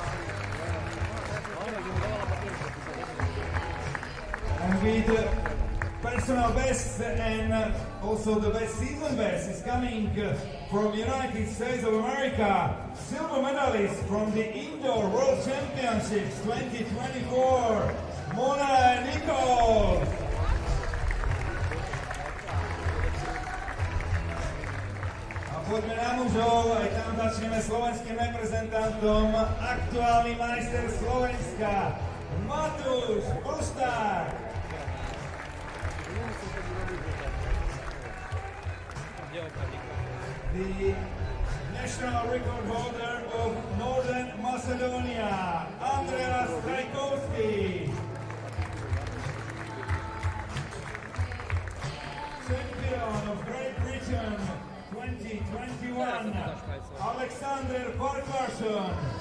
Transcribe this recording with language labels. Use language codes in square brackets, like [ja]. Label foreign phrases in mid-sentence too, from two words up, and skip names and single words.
[en] And with personal best and also the best season best is coming from United States of America, silver medalist from the Indoor World Championships 2024, Mona Nicole. [sk] A poďme na mužov, aj tam začneme slovenským reprezentantom, aktuálny majster Slovenska, Matúš Bošták. [en] The national record holder of Northern Macedonia, Andreas Trajkovský. Champion of Great Britain 2021, Alexander Farkarsson.